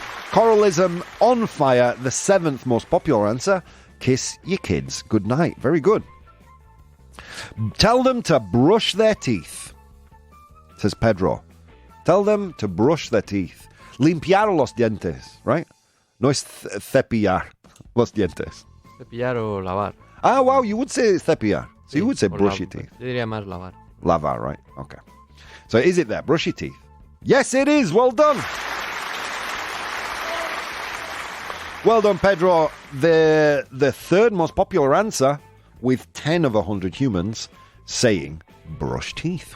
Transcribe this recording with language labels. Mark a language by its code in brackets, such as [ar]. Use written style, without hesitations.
[en] Coralism on fire, the 7th most popular answer. Kiss your kids goodnight. Very good. Tell them to brush their teeth, says Pedro. Tell them to brush their teeth. [es] Limpiar los dientes, [en] right? [es] No es cepillar los dientes. Cepillar o lavar. [en] Ah, wow, you would say cepillar. So you would say brush your teeth. [es] Yo diría más lavar. [en] Lavar, right? Okay. So is it there? Brush your teeth. Yes, it is. Well done. Well done, Pedro. The 3rd most popular answer, with 10 of 100 humans saying brush teeth.